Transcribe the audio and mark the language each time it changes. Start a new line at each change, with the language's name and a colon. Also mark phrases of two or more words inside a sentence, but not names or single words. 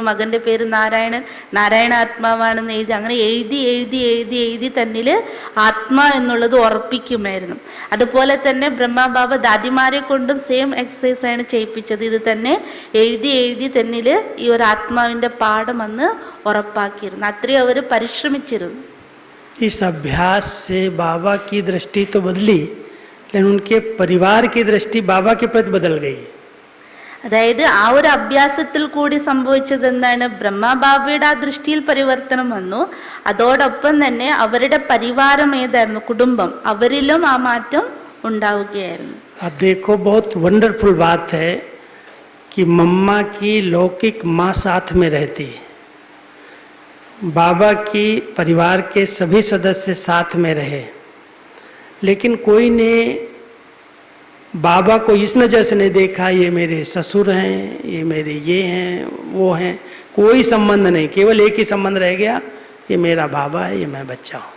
Malayalam: മകൻ്റെ പേര് നാരായണ ആത്മാവാണെന്ന് എഴുതി. അങ്ങനെ എഴുതി തന്നിൽ ആത്മാ എന്നുള്ളത് ഉറപ്പിക്കുമായിരുന്നു. അതുപോലെ തന്നെ ബ്രഹ്മബാബ ദാദിമാരെ കൊണ്ടും
English: same exercise
Malayalam: ചെയ്യിപ്പിച്ചത്. ഇത് തന്നെ എഴുതി തന്നിൽ ഈ ഒരു ആത്മാവിൻ്റെ പാഠം അന്ന് ഉറപ്പാക്കിയിരുന്നു. അത്രയും അവർ പരിശ്രമിച്ചിരുന്നു.
Hindi: इस अभ्यास से बाबा की दृष्टि तो बदली, लेकिन उनके परिवार की दृष्टि बाबा के प्रति बदल गई.
Malayalam: അതായത് ആ ഒരു അഭ്യാസത്തിൽ കൂടി സംഭവിച്ചത് എന്താണ്? ബ്രഹ്മബാബയുടെ ആ ദൃഷ്ടിയിൽ പരിവർത്തനം വന്നു. അതോടൊപ്പം തന്നെ അവരുടെ പരിവാരം ഏതായിരുന്നു? കുടുംബം, അവരിലും ആ മാറ്റം ഉണ്ടാവുകയായിരുന്നു.
Hindi: अब देखो बहुत वंडरफुल बात है कि मम्मा की लौकिक माँ साथ में रहती है, बाबा की परिवार के सभी सदस्य साथ में रहे, लेकिन कोई ने बाबा को इस नज़र से नहीं देखा ये मेरे ससुर हैं, ये मेरे ये हैं, वो हैं, कोई संबंध नहीं, केवल एक ही संबंध रह गया, ये मेरा बाबा है, ये मैं बच्चा हूँ।